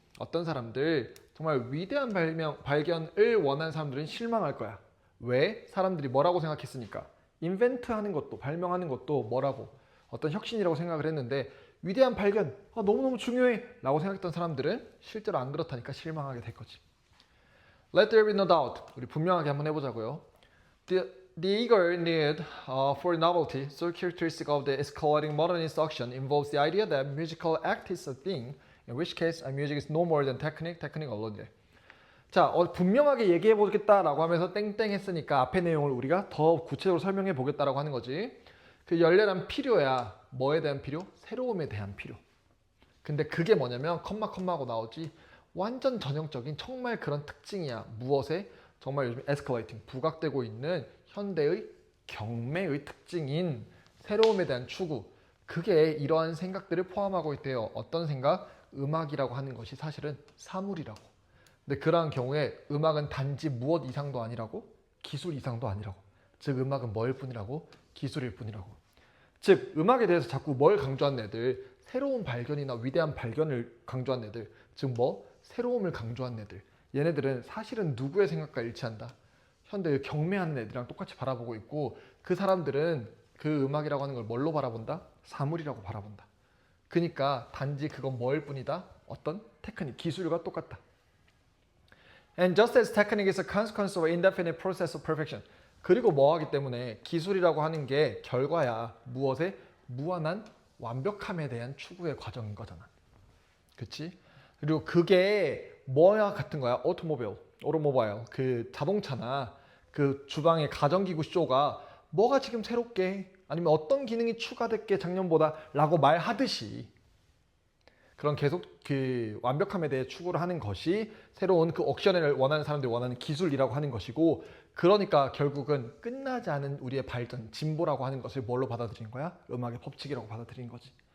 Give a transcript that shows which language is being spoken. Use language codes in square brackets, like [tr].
[ko] 어떤 사람들 정말 위대한 발견을 원하는 사람들은 실망할 거야. 왜? 사람들이 뭐라고 생각했으니까. 인벤트하는 것도 발명하는 것도 뭐라고 어떤 혁신이라고 생각을 했는데 위대한 발견 너무너무 중요해 라고 생각했던 사람들은 실제로 안 그렇다니까 실망하게 될 거지. [en] Let there be no doubt. [ko] 우리 분명하게 한번 해보자고요. [en] The eager need for novelty, so characteristic of the escalating modernist action, involves the idea that musical act is a thing, in which case music is no more than technique alone. [ko] 자, 분명하게 얘기해 보겠다라고 하면서 땡땡 했으니까 앞의 내용을 우리가 더 구체적으로 설명해 보겠다라고 하는 거지. 그 열렬한 필요야. 뭐에 대한 필요? 새로움에 대한 필요. 근데 그게 뭐냐면 컴마하고 나오지. 완전 전형적인 정말 그런 특징이야. 무엇에? 정말 요즘 에스컬레이팅, 부각되고 있는 현대의 경매의 특징인 새로움에 대한 추구. 그게 이러한 생각들을 포함하고 있대요. 어떤 생각? 음악이라고 하는 것이 사실은 사물이라고. 근데 그러한 경우에 음악은 단지 무엇 이상도 아니라고? 기술 이상도 아니라고. 즉 음악은 뭐일 뿐이라고? 기술일 뿐이라고. 즉 음악에 대해서 자꾸 뭘 강조한 애들? 새로운 발견이나 위대한 발견을 강조한 애들. 즉 새로움을 강조한 애들. 얘네들은 사실은 누구의 생각과 일치한다. 현대의 경매하는 애들이랑 똑같이 바라보고 있고 그 사람들은 그 음악이라고 하는 걸 뭘로 바라본다? 사물이라고 바라본다. 그러니까 단지 그건 뭐일 뿐이다? 어떤 테크닉, 기술과 똑같다. [en] And just as technique is a consequence of an indefinite process of perfection. [ko] 그리고 뭐하기 때문에 기술이라고 하는 게 결과야. 무엇에? 무한한 완벽함에 대한 추구의 과정인 거잖아. 그치? 그리고 그게 뭐야 같은 거야? 오토모바일. 그 자동차나 그 주방의 가전기구 쇼가 뭐가 지금 새롭게 아니면 어떤 기능이 추가됐게 작년보다 라고 말하듯이 그런 계속 그 완벽함에 대해 추구를 하는 것이 새로운 그 옥션을 원하는 사람들이 원하는 기술이라고 하는 것이고 그러니까 결국은 끝나지 않은 우리의 발전, 진보라고 하는 것을 뭘로 받아들인 거야? 음악의 법칙이라고 받아들인 거지.